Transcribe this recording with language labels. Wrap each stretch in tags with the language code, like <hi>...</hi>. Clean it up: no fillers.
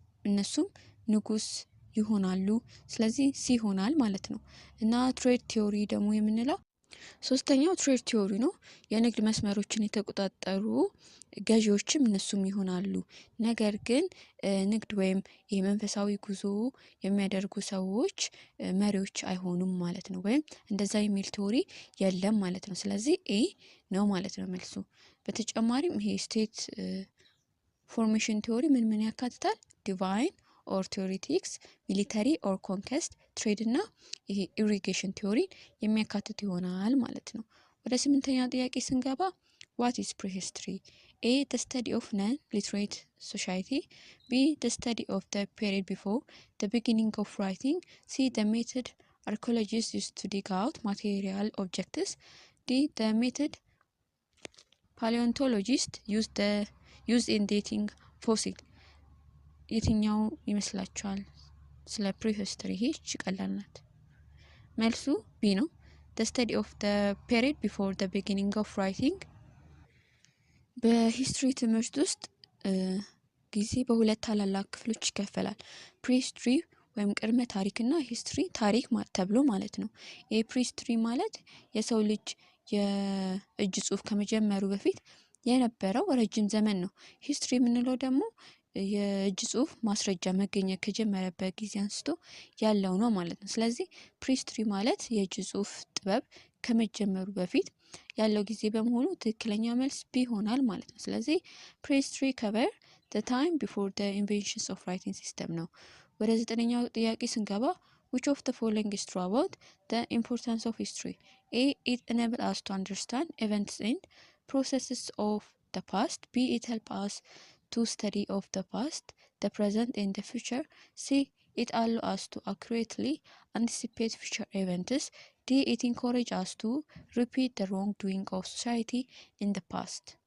<am>እነሱም ንጉስ ይሆናሉ። ስለዚህ ሲ ይሆናል ማለት ነው። እና ትሬድ ቲዮሪ ደግሞ የምንለው ሶስተኛው ትሬድ ቲዮሪ ነው። የንግድ መስመሮችን የተቆጣጠሩ ገዢዎችም እነሱም ይሆናሉ። ነገር ግን ንግድ ወይም የመንፈሳዊ ጉዞ የሚያደርጉ ሰዎች መሪዎች አይሆኑም ማለት ነው። ወይም እንደዛ የሚል ቲዮሪ የለም ማለት ነው። ስለዚህ ኤ ነው ማለት ነው መልሱ። በተጨማሪም ይሄ ስቴት ፎርሜሽን ቲዮሪ ምን ያካትታል? ዲቫይን ኦር ቲዮሪቲክስ፣ ሚሊተሪ ኦር ኮንከስት፣ ትሬድ እና ይሄ ኢሪጌሽን ቲዮሪ የሚያካትት ይሆናል ማለት ነው። ወደ ስምንተኛ ጥያቄ ስንገባ</am> <en>What is prehistory? A. The study of non-literate society. B. The study of the period before the beginning of writing. C. The method archaeologists used to dig out material objects. D. The method paleontologists used in dating fossil.</en> <am>የትኛው ይመስላችኋል? ስለ ፕሪሂስትሪ ይህች ቀላል ናት። መልሱ ቢ ነው።</am> <en>The study of the period before the beginning of writing።</en> <am>በሂስትሪ ትምህርት ውስጥ ጊዜ በሁለት ታላላቅ ክፍሎች ይከፈላል። ፕሪሂስትሪ ወይም ቅድመ ታሪክና ሂስትሪ ታሪክ ተብሎ ማለት ነው። የፕሪሂስትሪ ማለት የሰው ልጅ የእጅ ጽሑፍ ከመጀመሩ በፊት የነበረው ረጅም ዘመን ነው። ሂስትሪ የምንለው ደግሞ የእጅ ጽሑፍ ማስረጃ መገኘት ከጀመረበት ጊዜ አንስቶ ያለው ነው ማለት ነው። ስለዚህ ፕሪሂስትሪ ማለት የእጅ ጽሑፍ ጥበብ ከመጀመሩ በፊት ያለው ጊዜ በመሆኑ ትክክለኛ መልስ ቢ ይሆናል ማለት ነው። ስለዚህ ፕሪሂስትሪ ከቨር</am> <en>the time before the inventions of writing system</en> <am>ነው። ወደ 9ኛው ጥያቄ ስንገባ</am> <en>which of the following is true about the importance of history? A. It enables us to understand events and processes of the past. B. It helps us to study of the past, the present and the future. C. It allows us to accurately anticipate future events. D. It encourages us to repeat the wrongdoing of society in the past.</en>